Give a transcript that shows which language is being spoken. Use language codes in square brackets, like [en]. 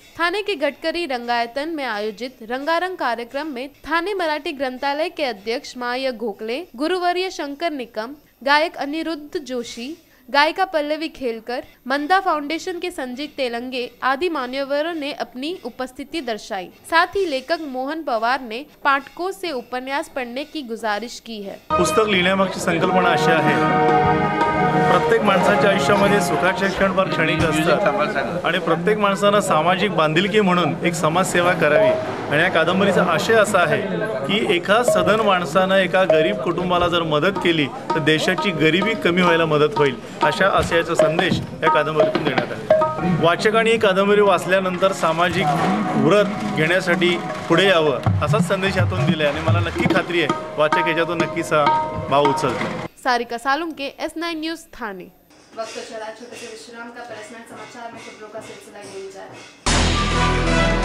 [hi] थाने के गडकरी रंगायतन में आयोजित रंगारंग कार्यक्रम में थाने मराठी ग्रंथालय के अध्यक्ष माया गोखले, गुरुवर्य शंकर निकम, गायक अनिरुद्ध जोशी, गायिका पल्लवी खेलकर, मंदा फाउंडेशन के संजीव तेलंगे आदि मान्यवरों ने अपनी उपस्थिति दर्शाई। साथ ही लेखक मोहन पवार ने पाठकों से उपन्यास पढ़ने की गुजारिश की है। [mr] पुस्तक लिहिण्यामागची संकल्पना अशी आहे, प्रत्येक माणसाच्या आयुष्यामध्ये सुखाचे क्षण फार क्षणिक असतात आणि प्रत्येक माणसानं सामाजिक बांधिलकी म्हणून एक समाजसेवा करावी। आणि या कादंबरीचा आशय असा आहे की एका सधन माणसानं एका गरीब कुटुंबाला जर मदत केली तर देशाची गरिबी कमी व्हायला मदत होईल, अशा आशयाचा संदेश या कादंबरीतून देण्यात आला। वाचकांनी ही कादंबरी वाचल्यानंतर सामाजिक व्रत घेण्यासाठी पुढे यावं असाच संदेश यातून दिला आणि मला नक्की खात्री आहे वाचक याच्यातून नक्कीच भाव उचलतील। [hi] सारिका सालुंके, S9 न्यूज थाने। वक्त चला छोटे से विश्राम का, पर समाचार में खबरों का सिलसिला यही जारी।